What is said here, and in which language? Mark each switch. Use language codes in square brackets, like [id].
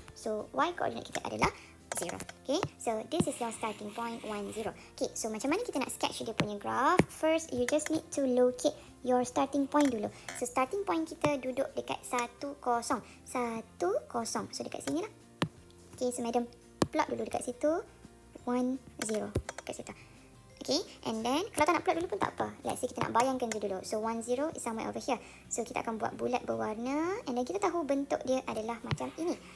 [ms] So, y coordinate kita adalah 0. [en] Okay, so this is your starting point 1, 0. Okay, so [ms] macam mana kita nak sketch dia punya graph? [en] First, you just need to locate your starting point dulu. [ms] So, starting point kita duduk dekat 1, 0. 1, 0. So, dekat sini lah. Okay, so madam plot dulu dekat situ. 1, 0. Dekat situ. [en] Okay, and then [ms] kalau tak nak plot dulu pun tak apa. [en] Let's say [ms] kita nak bayangkan je dulu. [en] So, 1, 0 is somewhere over here. [ms] So, kita akan buat bulat berwarna. [en] And then [ms] kita tahu bentuk dia adalah macam ini.